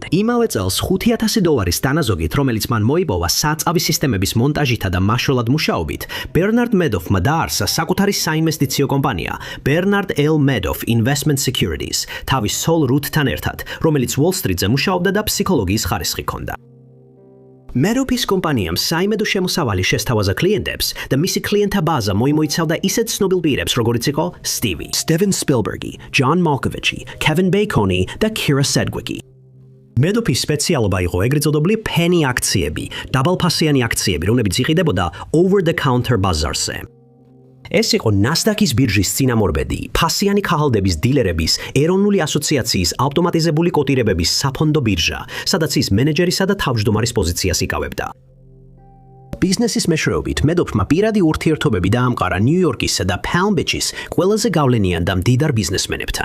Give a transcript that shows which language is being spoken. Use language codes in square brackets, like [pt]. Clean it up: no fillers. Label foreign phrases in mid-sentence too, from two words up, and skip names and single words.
[ka] იმავე წელს $5,000 დანაზოგით, რომელიც მან მოიპოვა საწავი სისტემების მონტაჟითა და მაშველად მუშაობით, Bernard Madoff-მა დაარსა საკუთარი საინვესტიციო კომპანია Bernard L. Madoff Investment Securities, თავის სოლ რუთთან ერთად, რომელიც Wall Street-ზე მუშაობდა და ფსიქოლოგიის ხარისხი ჰქონდა. Madoff-ის კომპანიამ საიმედო შემოსავალი შესთავაზა კლიენტებს და მისი კლიენტთა ბაზა მოიმოიცავდა ისეთ ცნობილ პირებს, როგორიც იყო Stevie, Steven Spielberg, John Malkovich, Kevin Bacon და Kira Sedgwick. Madoff-ის სპეციალობა იყო ეგრეთ წოდებული penny აქციები, დაბალფასიანი აქციები, რომლებიც იყიდებოდა [en] over-the-counter [ka] ბაზარზე. ეს იყო NASDAQ-ის ბირჟის წინამორბედი, ფასიანი ქაღალდების დილერების ეროვნული ასოციაციის ავტომატიზებული კოტირებების საფონდო ბირჟა, სადაც ის მენეჯერისა და თავმჯდომარის პოზიციას იკავებდა. ბიზნესის მეშვეობით Madoff-მა პირადი ურთიერთობები დაამყარა ნიუ-იორკისა და Palm Beach-ის ყველაზე გავლენიან და მდიდარ ბიზნესმენებთან.